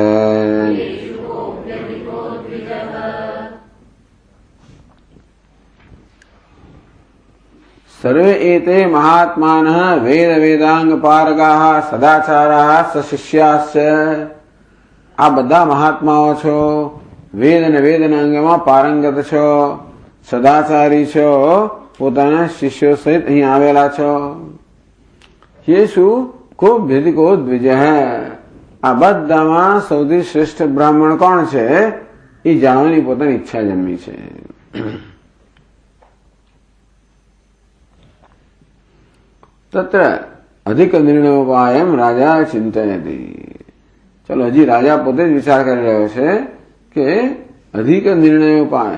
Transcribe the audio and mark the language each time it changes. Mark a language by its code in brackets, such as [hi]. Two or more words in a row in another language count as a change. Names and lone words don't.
[sa] सर्वे एते महात्मानः वेद वेदांग पारगाः सदाचारास शिष्याश्च. [gu] આ બધા મહાત્માઓ છો, વેદ અને વેદના અંગમાં પારંગત છો, સદાચારી છો, પોતાના શિષ્યો સહિત અહીં આવેલા છો. [sa] येषु को भेदिको द्विज [gu] આ બધામાં સૌથી શ્રેષ્ઠ બ્રાહ્મણ કોણ છે એ જાણવાની પોતાની ઈચ્છા જન્મી છે. [sa] तत्र अधिक निर्णयोपायम राजा चिंतयति. [gu] ચલો હજી રાજા પોતે જ વિચાર કરી રહ્યો છે કે [sa] अधिक निर्णयोपाय.